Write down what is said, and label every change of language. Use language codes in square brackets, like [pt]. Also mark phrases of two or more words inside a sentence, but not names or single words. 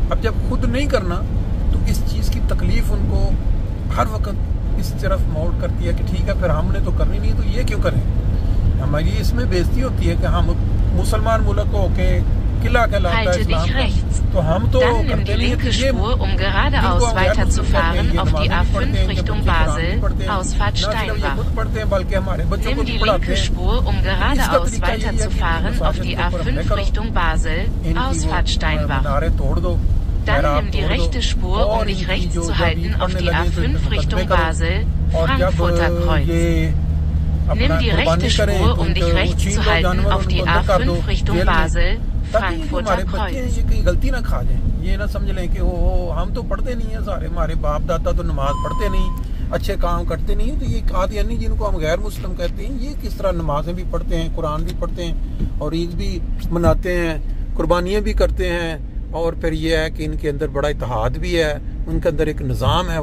[ur] اب جب خود نہیں کرنا تو اس چیز کی تکلیف ان کو ہر وقت اس طرف موڑ کرتی ہے کہ ٹھیک ہے پھر ہم نے تو کرنی نہیں تو یہ کیوں کریں. ہماری اس میں بےزتی ہوتی ہے کہ ہم مسلمان ملک ہو کے قلعہ کہلاتا ہے اسلام کا, تو ہم تو کرتے نہیں. [de] Um geradeaus weiterzufahren auf die A5 Richtung Basel, Ausfahrt Steinbach. Nimm die linke Spur, um geradeaus weiterzufahren auf die A5 Richtung Basel, Ausfahrt Steinbach. Dann nimm die rechte Spur, um dich rechts zu halten auf die A5 Richtung Basel, Frankfurter Kreuz. Nimm die rechte Spur, um dich rechts zu halten auf die A5 Richtung Basel, Frankfurter Kreuz. [ur] کہیں غلطی نہ کھا جائیں, یہ نہ سمجھ لیں کہ ہم تو پڑھتے نہیں ہیں سارے, ہمارے باپ دادا تو نماز پڑھتے نہیں, اچھے کام کرتے نہیں. تو یہ قادیانی جن کو ہم غیر مسلم کہتے ہیں یہ کس طرح نمازیں بھی پڑھتے ہیں, قرآن بھی پڑھتے ہیں اور عید بھی مناتے ہیں, قربانیاں بھی کرتے ہیں, اور پھر یہ ہے کہ ان کے اندر بڑا اتحاد بھی ہے, ان کے اندر ایک نظام ہے.